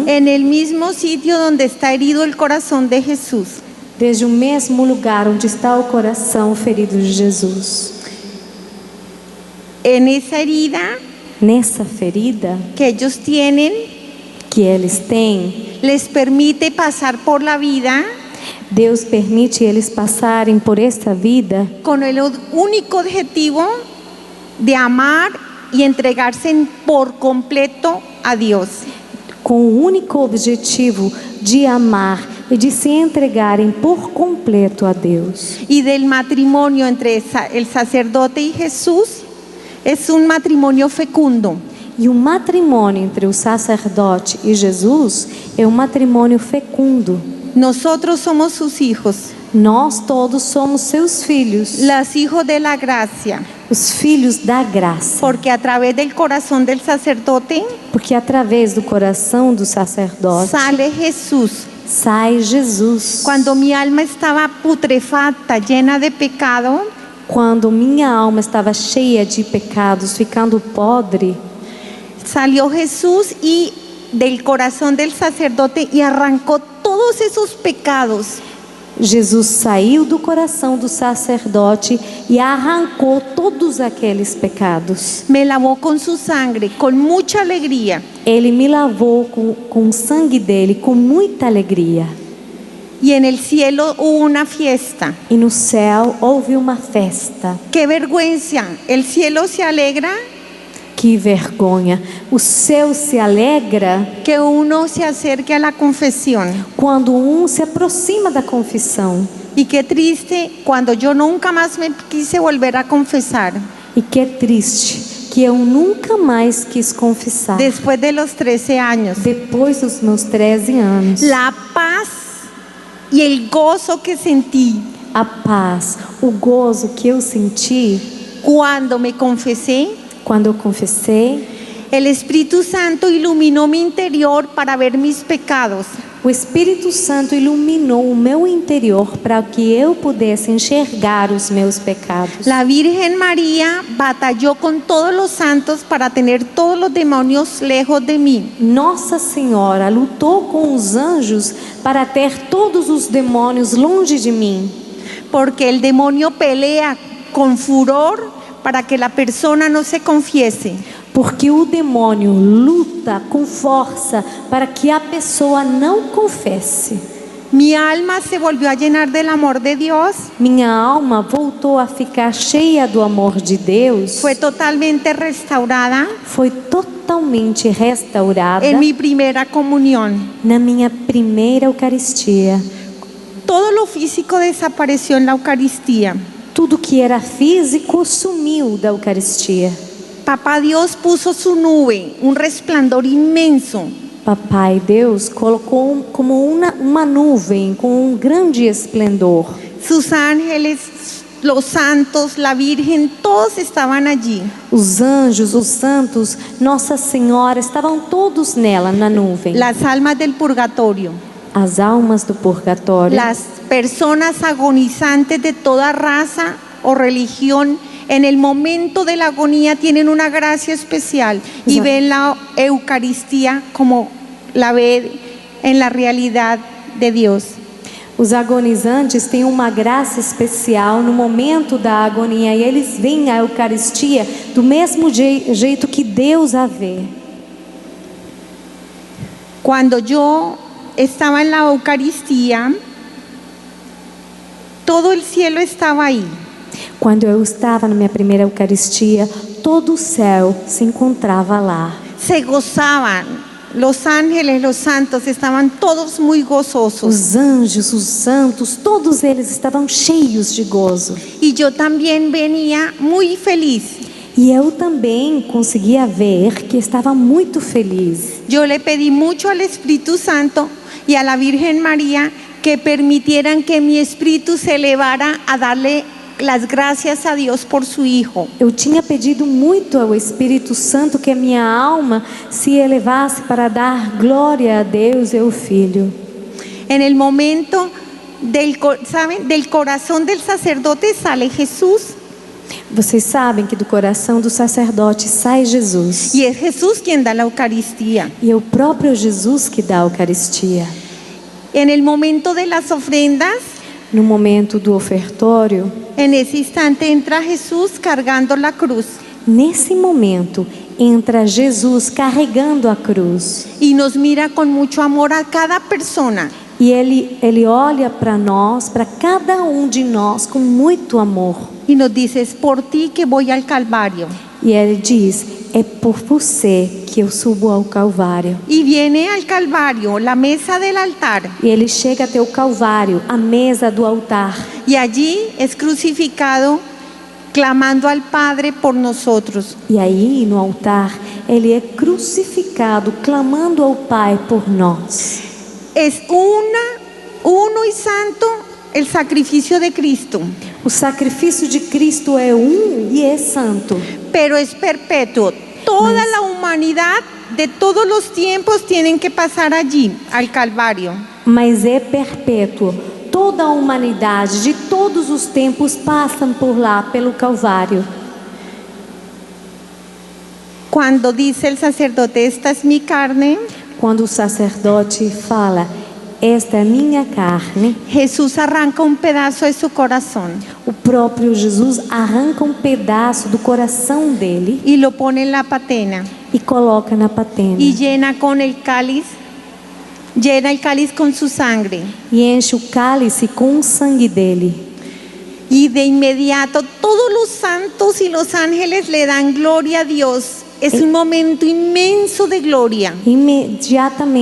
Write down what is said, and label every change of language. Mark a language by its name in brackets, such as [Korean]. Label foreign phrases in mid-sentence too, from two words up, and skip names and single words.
[Spanish] en el mismo sitio donde está herido el corazón de Jesús. [Portuguese] desde o mesmo lugar onde está o coração ferido de Jesus. [Spanish] En esa herida [Portuguese] Nessa ferida [Spanish] que ellos tienen, [Portuguese] que eles têm, [Spanish] les permite pasar por la vida [Portuguese] Deus permite eles passarem por esta vida [Spanish] con el único objetivo de amar y entregarse por completo a Dios. [Portuguese] com o único objetivo de amar e de se entregarem por completo a Deus. [Spanish] Y del matrimonio entre el sacerdote y Jesús es un matrimonio fecundo. [Portuguese] E o matrimônio entre o sacerdote e Jesus é um matrimônio fecundo. [Spanish] Nosotros somos sus hijos, [Portuguese] Nós todos somos seus filhos, [Spanish] los hijos de la gracia, [Portuguese] os filhos da graça. [Spanish] porque a través del corazón del sacerdote [Portuguese] Porque através do coração do sacerdote [Spanish] sale Jesús. [Portuguese] sai Jesus. [Spanish] Cuando mi alma estaba putrefacta, llena de pecado, [Portuguese] Quando minha alma estava cheia de pecados, ficando podre, [Spanish] salió Jesús y del corazón del sacerdote y arrancó todos esos pecados. [Portuguese] Jesus saiu do coração do sacerdote e arrancou todos aqueles pecados. [Spanish] Me lavó con su sangre, con mucha alegría. [Portuguese] Ele me lavou com o sangue dele, com muita alegria. [Spanish] Y en el cielo hubo una fiesta. [Portuguese] E no céu houve uma festa. [Spanish] ¡Qué vergüenza! El cielo se alegra [Portuguese] Que vergonha! O céu se alegra [Spanish] que uno se acerque a la confesión. [Portuguese] quando se aproxima da confissão. [Spanish] Y qué triste cuando yo nunca más me quise volver a confesar. [Portuguese] E que triste que eu nunca mais quis confessar. [Spanish] Después de los 13 años. [Portuguese] Depois dos meus 13 anos. [Spanish] La paz y el gozo que sentí [Portuguese] A paz, o gozo que eu senti [Spanish] cuando me confesé, [Portuguese] quando eu confessei. [Spanish] el Espíritu Santo iluminó mi interior para ver mis pecados. [Portuguese] O Espírito Santo iluminou o meu interior para que eu pudesse enxergar os meus pecados. [Spanish] La Virgen María batalló con todos los santos para tener todos los demonios lejos de mí. [Portuguese] Nossa Senhora lutou com os anjos para ter todos os demônios longe de mim. [Spanish] Porque el demonio pelea con furor para que la persona no se confiese. [Portuguese] Porque o demônio luta com força para que a pessoa não confesse. [Spanish] Mi alma se volvió a llenar del amor de Dios. [Portuguese] Minha alma voltou a ficar cheia do amor de Deus. [Spanish] Fue totalmente restaurada [Portuguese] Foi totalmente restaurada [Spanish] en mi primera comunión. [Portuguese] na minha primeira Eucaristia. [Spanish] Todo lo físico desapareció en la Eucaristía. [Portuguese] Tudo que era físico sumiu da Eucaristia. [Spanish] Papá Dios puso su nube, un resplandor inmenso. [Portuguese] Papai Deus colocou como uma nuvem com grande esplendor. [Spanish] Sus ángeles, los santos, la Virgen, todos estaban allí. [Portuguese] Os anjos, os santos, Nossa Senhora estavam todos nela, na nuvem. [Spanish] Las almas del purgatorio, [Portuguese] As almas do purgatório, [Spanish] las personas agonizantes de toda raza o religión, en el momento de la agonía tienen una gracia especial y Exacto. ven la Eucaristía como la ve en la realidad de Dios. [Portuguese] os agonizantes têm uma graça especial no momento da agonia e eles veem a Eucaristia do mesmo jeito que Deus a vê. [Spanish] Cuando yo estaba en la Eucaristía, todo el cielo estaba ahí. [Portuguese] Quando eu estava na minha primeira Eucaristia, todo o céu se encontrava lá. [Spanish] Se gozaban, los ángeles, los santos estaban todos muy gozosos. [Portuguese] Os anjos, os santos, todos eles estavam cheios de gozo. [Spanish] Y yo también venía muy feliz. [Portuguese] E eu também conseguia ver que estava muito feliz. [Spanish] Yo le pedí mucho al Espíritu Santo y a la Virgen María que permitieran que mi espíritu se elevara a darle las gracias a Dios por su Hijo. [Portuguese] Eu tinha pedido muito ao Espírito Santo que a minha alma se elevasse para dar glória a Deus e ao Filho. [Spanish] En el momento ¿saben? Del corazón del sacerdote sale Jesús [Portuguese] Vocês sabem que do coração do sacerdote sai Jesus. [Spanish] y es Jesús quien da la Eucaristía. [Portuguese] E é o próprio Jesus que dá a Eucaristia. [Spanish] En el momento de las ofrendas, [Portuguese] No momento do ofertório, [Spanish] en ese instante entra Jesús cargando la cruz [Portuguese] nesse momento, entra Jesus carregando a cruz. [Spanish] y nos mira con mucho amor a cada persona. [Portuguese] E ele olha para nós, para cada de nós, com muito amor. [Spanish] Y nos dice, es por ti que voy al Calvario. [Portuguese] E ele diz, é por você que eu subo ao Calvário. [Spanish] Y viene al Calvario, la mesa del altar, [Portuguese] E ele chega até o Calvário, a mesa do altar. [Spanish] y allí es crucificado clamando al Padre por nosotros. [Portuguese] E aí, no altar, ele é crucificado, clamando ao Pai por nós. [Spanish] Es uno y santo el sacrificio de Cristo, [Portuguese] O sacrifício de Cristo é e é santo. [Spanish] pero es perpetuo. Toda la humanidad de todos los tiempos tienen que pasar allí, al Calvario. [Portuguese] Mas é perpétuo. Toda a humanidade de todos os tempos passam por lá, pelo Calvário. [Spanish] Cuando dice el sacerdote, esta es mi carne, [Portuguese] Quando o sacerdote fala, esta é minha carne, [Spanish] Jesús arranca un pedazo de su corazón [Portuguese] o próprio Jesus arranca um pedaço do coração dele [Spanish] y lo pone en la patena [Portuguese] e coloca na patena. [Spanish] y llena el cáliz con su sangre. [Portuguese] E enche o cálice com o sangue dele. [Spanish] Y de inmediato todos los santos y los ángeles le dan gloria a Dios. Es un momento inmenso de gloria.